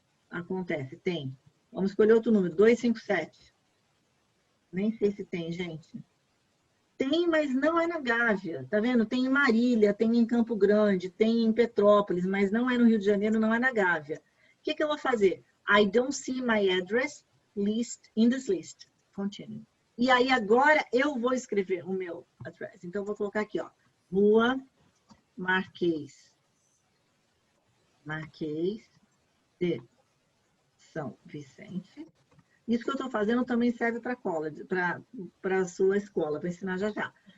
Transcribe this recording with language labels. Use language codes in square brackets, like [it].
[pt] Acontece, tem. Vamos escolher outro número, 257. Nem sei se tem, gente. Tem, mas não é na Gávea, tá vendo? Tem em Marília, tem em Campo Grande, tem em Petrópolis, mas não é no Rio de Janeiro, não é na Gávea. O que eu vou fazer? [en] I don't see my address list in this list. [pt] Continue. E aí agora eu vou escrever o meu address. Então eu vou colocar aqui, ó. Rua Marquês de São Vicente. Isso que eu estou fazendo também serve para a sua escola, para ensinar já já.